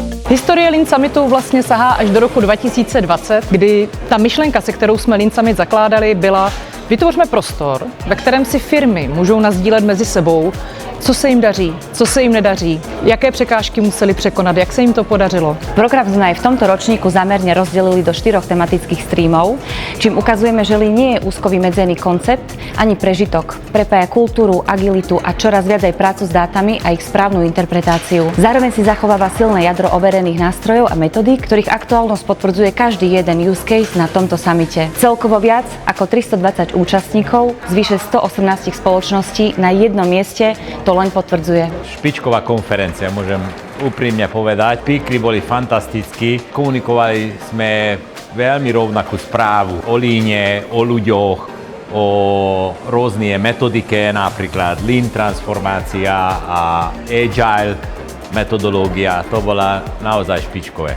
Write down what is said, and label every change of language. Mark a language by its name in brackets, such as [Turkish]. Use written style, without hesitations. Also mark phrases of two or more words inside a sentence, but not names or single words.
[Czech] Historie Lean Summitu vlastně sahá až do roku 2020, kdy ta myšlenka, se kterou jsme Lean Summit zakládali, byla: vytvořme prostor, ve kterém si firmy můžou nasdílet mezi sebou, co se jim daří, co se jim nedaří, jaké překážky museli překonat, jak se jim to podařilo. [Slovak] Program sme aj v tomto ročníku zamerne rozdelili do 4 tematických streamov, čím ukazujeme, že Lean nie je úzko vymedzený koncept ani prežitok. Prepája kultúru, agilitu a čoraz viac aj prácu s dátami a ich správnu interpretáciu. Zároveň si zachováva silné jadro overených nástrojov a metodík, ktorých aktuálnosť potvrdzuje každý jeden [English] use case [Slovak] na tomto samite. Celkovo viac ako 320 účastníkov z vyše 118 spoločností na jednom mieste to len potvrdzuje. Špičková konferencia, môžem úprimne povedať. Speakery boli fantastickí, komunikovali sme veľmi rovnakú správu o líne, o ľuďoch, o rôznej metodike, napríklad Lean transformácia a Agile metodológia, to bola naozaj špičkové.